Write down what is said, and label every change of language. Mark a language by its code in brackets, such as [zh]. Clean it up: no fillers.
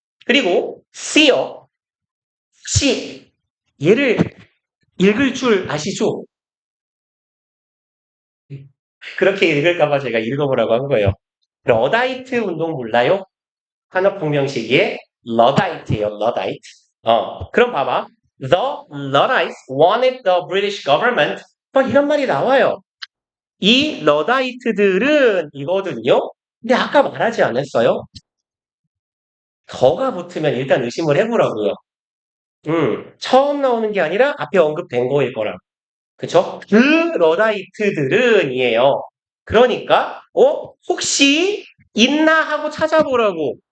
[ko] 그리고 C요. C. 얘를 읽을 줄 아시죠? 그렇게 읽을까봐 제가 읽어보라고 한 거예요. 러다이트 운동 몰라요? 산업혁명 시기에 러다이트예요, 러다이트. 그럼 봐봐. [en] The Luddites wanted the British government. [ko] 막 이런 말이 나와요. 이 러다이트들은 이거든요. 근데 아까 말하지 않았어요? 더가 붙으면 일단 의심을 해보라고요. 처음 나오는 게 아니라 앞에 언급된 거일 거라. 그쵸? 그 러다이트들은이에요. 그러니까 혹시 있나 하고 찾아보라고.